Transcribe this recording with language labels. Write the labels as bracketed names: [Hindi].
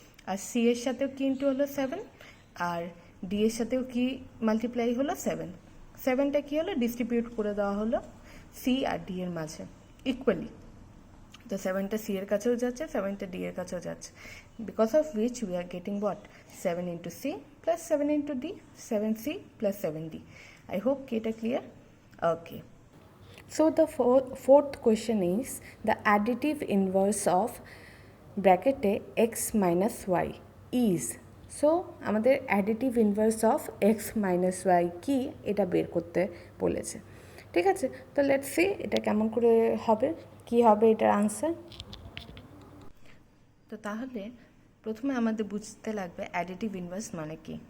[Bangla] আর C এর সাথেও কি ইন্টু হলো 7, আর ডি এর সাথেও কি মাল্টিপ্লাই হলো 7, 7টা কি হলো, ডিস্ট্রিবিউট করে দেওয়া হলো সি আর ডি এর মাঝে ইকুয়ালি। তো 7টা সি এর কাছেও যাচ্ছে, 7টা ডি এর কাছেও যাচ্ছে, [English] because of which we are getting what, [Bangla] 7 into C plus 7 into D, 7c plus 7d. [English] I hope [Bangla] এটা [English] clear? Okay. So the fourth question is the additive inverse of bracket x minus y is. [Bangla] So আমাদের additive inverse of x minus y কি এটা বের করতে বলেছে, ঠিক আছে? তো লেটস সি এটা কেমন করে হবে, কি হবে এটার আনসার। তো তাহলে প্রথমে আমাদের বুঝতে লাগবে অ্যাডিটিভ ইনভার্স মানে কি।